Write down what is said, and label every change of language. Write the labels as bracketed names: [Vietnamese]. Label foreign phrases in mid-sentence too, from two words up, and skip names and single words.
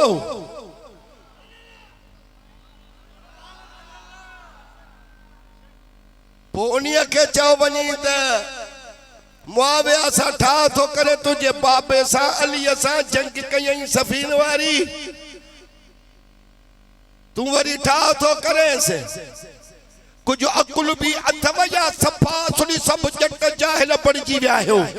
[Sindhi] पोइ उन्हीअ खे चयो वञी त मुआविया सां ठाह थो करे, तुंहिंजे बाबे सां अलीअ सां जंग कयई सफ़ीन वारी, तूं वरी ठाह थो करेसि। कुछ अकुल भी अथव या सफा सुनी सब जट जाहिल पड़जी विया हो।